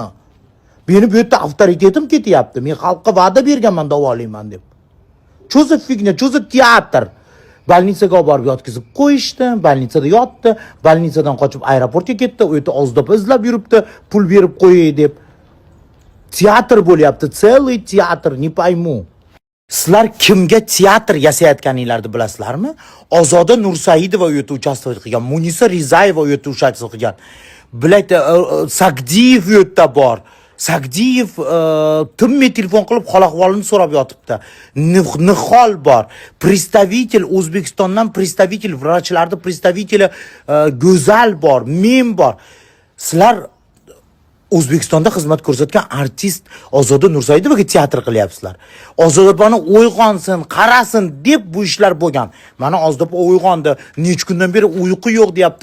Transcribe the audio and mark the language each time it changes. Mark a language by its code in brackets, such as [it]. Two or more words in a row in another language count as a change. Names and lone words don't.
[uz] Meni bu yerda avtoritetim ketyapti. Men xalqqa va'da berganman davolayman deb. Cho'zib figna, cho'zib teatr. Больницаga olib borib yotkizib qo'yishdi, больницада yotdi, больницаdan qochib aeroportga ketdi, u yerda Ozdopa izlab yuribdi, pul berib qo'yay deb. Teatr bo'lyapti, целый teatr, [ru] не пойму. [uz] Sizlar kimga teatr yasayotganinglarni bilasizlarmi? Ozoda Nursaidova u yerda uchastvovat qilgan, Munisa Rizayeva u yerda uchastvovat qilgan. Bilaydi, Sagdiyev u yerda bor. Sagdiyev timmi telefon qilib hol-ahvolini so'rab yotibdi. Nihol bor. Представитель O'zbekistondan представитель vrachlarning представители Go'zal bor, men bor. Sizlar O'zbekistonda xizmat ko'rsatgan artist Ozoda Nursaidovaga teatr qilyapsizlar. Ozodopani uyg'onsin, qarasin deb bu ishlar bo'lgan. Mana Ozodopa uyg'ondi. Nech kundan beri uyqu yo'q deyapti.